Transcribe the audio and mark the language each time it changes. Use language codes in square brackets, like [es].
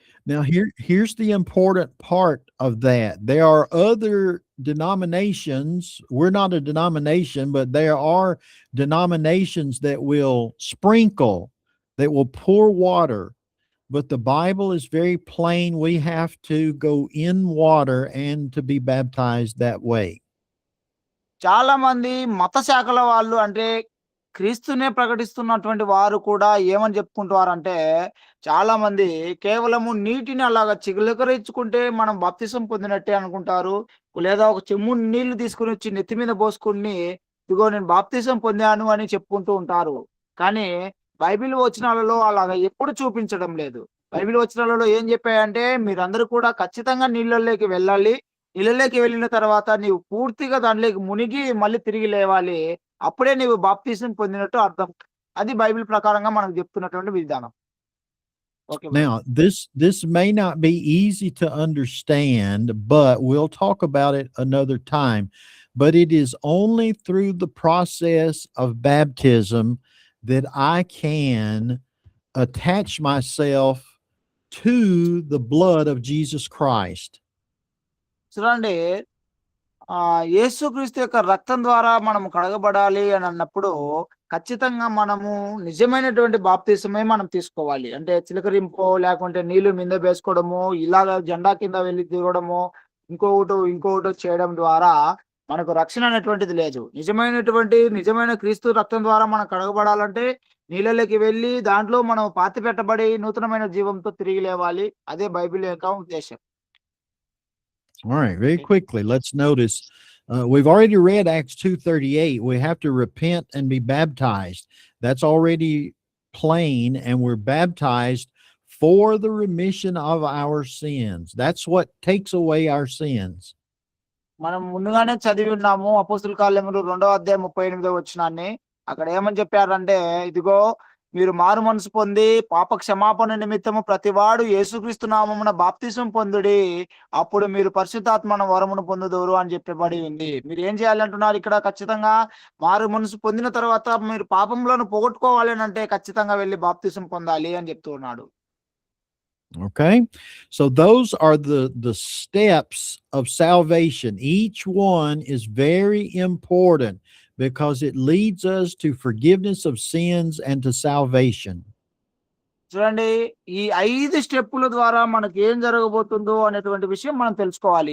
[en] Now here's the important part of that. There are other denominations. We're not a denomination, but there are denominations that will sprinkle, that will pour water. But the Bible is very plain. We have to go in water and to be baptized that way. [te] చాలా మంది మత శాఖల వాళ్ళు, అంటే క్రీస్తునే ప్రకటిస్తున్నటువంటి వారు కూడా ఏమని చెప్పుకుంటారంటే, చాలా మంది కేవలము నీటిని అలాగా చిలకరించుకుంటే మనం బాప్తిసం పొందినట్టే అనుకుంటారు. లేదా ఒక చెంబుడు నీళ్లు తీసుకొని వచ్చి నెత్తి మీద పోసుకొని, ఇదిగో నేను బాప్తిసం పొందాను అని చెప్పుకుంటూ ఉంటారు. కానీ బైబిల్ వచనాలలో అలాగా ఎప్పుడు చూపించడం లేదు. బైబిల్ వచనాలలో ఏం చెప్పాయంటే, మీరందరూ కూడా ఖచ్చితంగా నీళ్ళలోకి వెళ్ళాలి. నీళ్ళలోకి వెళ్ళిన తర్వాత నీవు పూర్తిగా దాంట్లోకి మునిగి మళ్ళీ తిరిగి లేవాలి. అప్పుడే నీవు బాప్తిసం పొందినట్టు అర్థం. అది బైబిల్ ప్రకారంగా మనకు చెప్తున్నటువంటి విధానం. [en] Okay brother. Now, this may not be easy to understand, but we'll talk about it another time. But it is only through the process of baptism that I can attach myself to the blood of Jesus Christ. [te] చూడండి, యేసుక్రీస్తు యొక్క రక్తం ద్వారా మనం కడగబడాలి అని అన్నప్పుడు ఖచ్చితంగా మనము నిజమైనటువంటి బాప్తిసమే మనం తీసుకోవాలి. అంటే చిలకరింపో లేకుంటే నీళ్లు మింద వేసుకోవడము, ఇలాగ జెండా కింద వెళ్ళి దిగడము, ఇంకొకటో చేయడం ద్వారా మనకు రక్షణ అనేటువంటిది లేదు. నిజమైన క్రీస్తు రక్తం ద్వారా మనం కడగబడాలంటే నీళ్ళలోకి వెళ్ళి దాంట్లో మనం పాతి పెట్టబడి నూతనమైన జీవంతో తిరిగి లేవాలి. అదే బైబిల్ యొక్క ఉద్దేశం. [en] All right, very quickly, let's notice. We've already read Acts 2:38. We have to repent and be baptized. That's already plain, and we're baptized for the remission of our sins. That's what takes away our sins. [te] మనం ముందుగానే చదివి ఉన్నాము అపోస్తుల కార్యములు 2వ అధ్యాయం 38వ వచనాన్ని. అక్కడ ఏమని చెప్పారంటే, ఇదిగో మీరు మారు మనసు పొంది పాప క్షమాపణ నిమిత్తము ప్రతివాడు యేసుక్రీస్తు నామమున బాప్తిసం పొందుడి, అప్పుడు మీరు పరిశుద్ధాత్మ వరమును పొందుదురు అని చెప్పబడి ఉంది. మీరు ఏం చేయాలంటున్నారు ఇక్కడ? ఖచ్చితంగా మారు మనసు పొందిన తర్వాత మీరు పాపంలోను పోగొట్టుకోవాలి అని అంటే ఖచ్చితంగా వెళ్ళి బాప్తిసం పొందాలి అని చెప్తూ ఉన్నాడు. [en] Okay, so those are the steps of salvation. Each one is very important because it leads us to forgiveness of sins and to salvation. [te] చూడండి, ఈ 5 స్టెప్పుల ద్వారా మనకి ఏం జరగబోతుందో అనేటువంటి విషయం మనం తెలుసుకోవాలి.